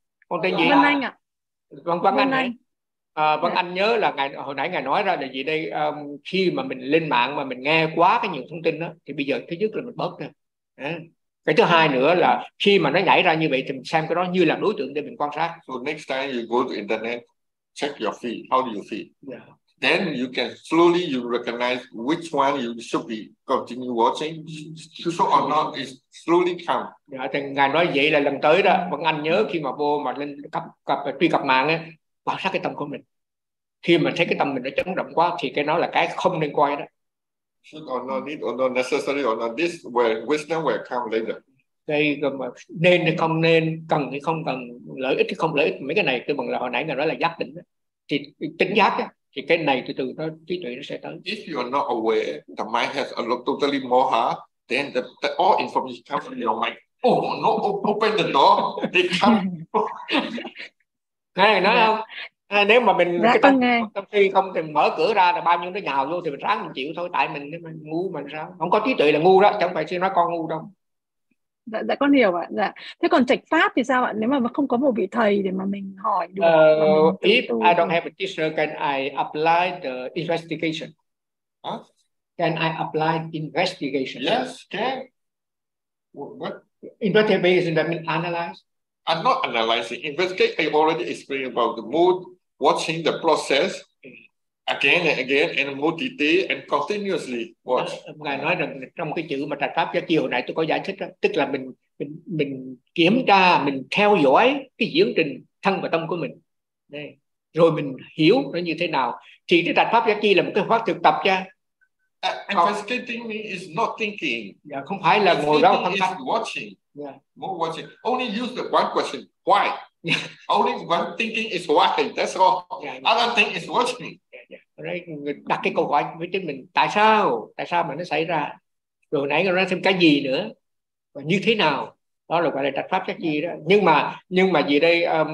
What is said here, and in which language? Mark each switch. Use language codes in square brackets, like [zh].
[vi] Con tên gì? Vân Anh ạ. Vân Anh ạ. Vâng, anh nhớ là ngày hồi nãy ngài nói ra là gì đây, khi mà mình lên mạng mà mình nghe quá cái nhiều thông tin đó thì bây giờ thứ nhất là mình bớt đi. Cái thứ hai nữa là khi mà nó nhảy ra như vậy thì mình xem cái đó như là đối tượng để mình quan sát. [en] So next time you go to internet, check your feed, how do you feel? Yeah. Then you can slowly you recognize which one you should be continue watching. So or not is slowly come. [vi] Yeah, thì ngài nói vậy là lần tới đó, vâng anh nhớ khi mà vô mà lên cập truy cập mạng ấy, quan sát cái tâm của mình. Khi mà thấy cái tâm mình nó chấn động quá thì cái đó là cái không nên quay đó. [en] Should or not need or not necessary or not this where wisdom will come later. [vi] Đây mà nên hay không nên, cần hay không cần, lợi ích hay không lợi ích, mấy cái này tôi bằng là hồi nãy ngài nói là giác tỉnh đó. Thì tỉnh giác đó, thì cái này từ từ nó trí tuệ nó sẽ tới. [en] If you are not aware the mind has a lot totally moha, then the all information comes from your mind. Oh no, open the door, they come. [vi] Nghe nói không? Hay nếu mà mình dạ, cái tâm si không thì mở cửa ra là bao nhiêu nó nhào vô thì mình ráng mình chịu thôi, tại mình nếu mình ngu mình sao? Không có trí tuệ là ngu đó, chẳng phải xin nói con ngu đâu. Dạ dạ con hiểu ạ. Dạ. Thế còn trạch pháp thì sao ạ? Nếu mà không có một vị thầy để mà mình hỏi được. [en] If I don't have a teacher, can I apply the investigation? Huh? Can I apply investigation? Yes, can. What? Investigation, that means analyze. I'm not analyzing. Investigate, I already explained about the mood, watching the process again and again and more detail and continuously watch. [vi] Ngài nói rằng trong cái chữ mà trạch pháp cho chiều này tôi có giải thích đó, tức là mình kiểm tra, mình theo dõi cái diễn trình thân và tâm của mình. Đây. Rồi mình hiểu nó như thế nào. Thì cái trạch pháp cho chi là một cái pháp thực tập cho. [en] Investigating me is not thinking. [vi] Yeah, không phải là ngồi đó thân [en] thân. Watching. Yeah. More watching. Only use the one question. Why? Only one thinking is why. That's all. Yeah. Other thing is watching. Yeah. [vi] Đặt cái câu hỏi với chính mình. Tại sao mà nó xảy ra? Rồi nãy nó ra thêm cái gì nữa? Và như thế nào? Đó là gọi là trạch pháp chắc gì đó. Nhưng mà gì đây?